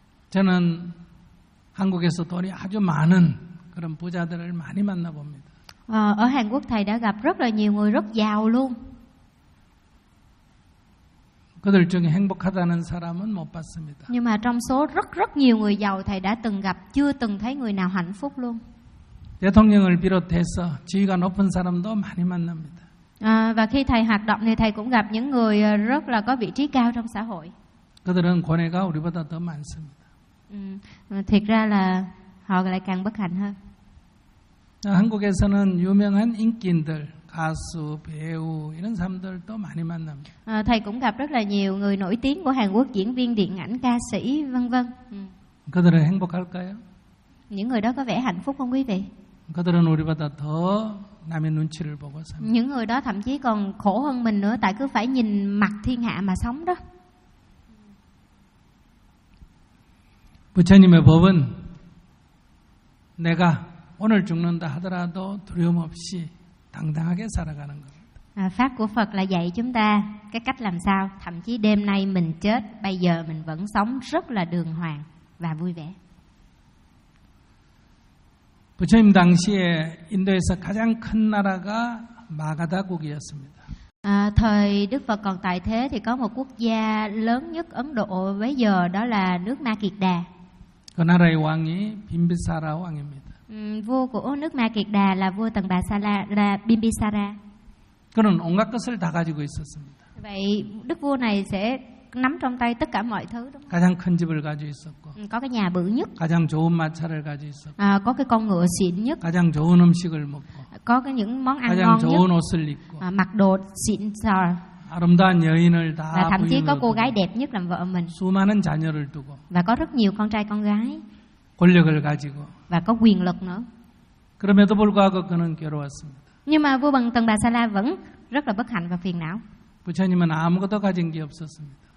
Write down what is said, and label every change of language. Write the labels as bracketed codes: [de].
[ko] 저는 한국에서 돈이 아주 많은 그런 부자들을 많이 만나 봅니다. [vi] Ở Hàn Quốc thầy đã gặp rất là nhiều người rất giàu luôn. [ko] 그들 중에 행복하다는 사람은 못 봤습니다. [vi] Nhưng mà trong số rất rất nhiều người giàu thầy đã từng gặp chưa từng thấy người nào hạnh phúc luôn. [ko] 대통령을 비롯해서 지위가 높은 사람도 많이 만납니다. [vi] Và khi thầy hoạt động thì thầy cũng gặp những người rất là có vị trí cao trong xã hội. [ko] 그들은 권위가 우리보다 더 많습니다. [vi] Thiệt ra là họ lại càng bất hạnh hơn. [ko] 한국에서는 유명한 인기인들 가수, 배우 이런 사람들도 많이 만납니다. [vi] Thầy cũng gặp rất là nhiều người nổi tiếng của Hàn Quốc, diễn viên điện ảnh, ca sĩ, vân vân. [ko] 그들은 행복할까요? [vi] Những người đó có vẻ hạnh phúc không quý vị? [ko] 그들은 우리보다 더 남의 눈치를 보고 삽니다. [vi] Những người đó thậm chí còn khổ hơn mình nữa tại cứ phải nhìn mặt thiên hạ mà sống đó. [ko] 부처님의 법은 내가 오늘 죽는다 하더라도 두려움 없이 당당하게 살아가는 겁니다. [vi] Pháp của Phật là dạy chúng ta cái cách làm sao thậm chí đêm nay mình chết bây giờ mình vẫn sống rất là đường hoàng và vui vẻ. [ko] 부처님 당시에 인도에서 가장 큰 나라가 마가다국이었습니다. [vi] Thời Đức Phật còn tại thế thì có một quốc gia lớn nhất Ấn Độ bấy giờ đó là nước Ma Kiệt Đà. [ko] 그 나라의 왕이 빈비사라 왕입니다. [vi] Vua của nước Ma Kiệt Đà là vua Tần Bà Sa La là Bimbisara. [ko] 그는 온갖 것을 다 가지고 있었습니다. [vi] Vậy đức vua này sẽ nắm trong tay tất cả mọi thứ đúng không? [ko] 가장 큰 집을 가지고 있었고. [vi] Có cái nhà bự nhất. [ko] 가장 좋은 마차를 가지고 있었고. [vi] Có cái con ngựa xịn nhất. [ko] 가장 좋은 음식을 먹고. [vi] Có cái những món ăn ngon nhất. [ko] 가장 좋은 옷을 입고. [vi] Mặc đồ xịn sò. [ko] 아름다운 여인을 다 부인으로. [vi] Thậm chí có cô gái đẹp nhất làm vợ mình. [ko] 수많은 자녀를 두고. [vi] Và có rất nhiều con trai con gái. [ko] 권력을 가지고. [vi] Và có quyền lực nữa. [ko] 그럼에도 불구하고 그는 괴로웠습니다. [vi] Nhưng mà vua bằng Tần Bà Sa La vẫn rất là bất hạnh và phiền não. [ko] 부처님은 아무것도 가진 게 없었습니다.